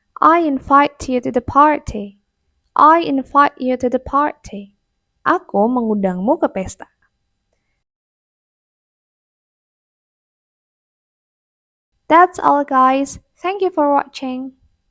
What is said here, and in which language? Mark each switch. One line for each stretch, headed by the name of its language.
English: I invite you to the party. I invite you to the party.
Indonesian: Aku mengundangmu ke pesta.
English: That's all guys. Thank you for watching.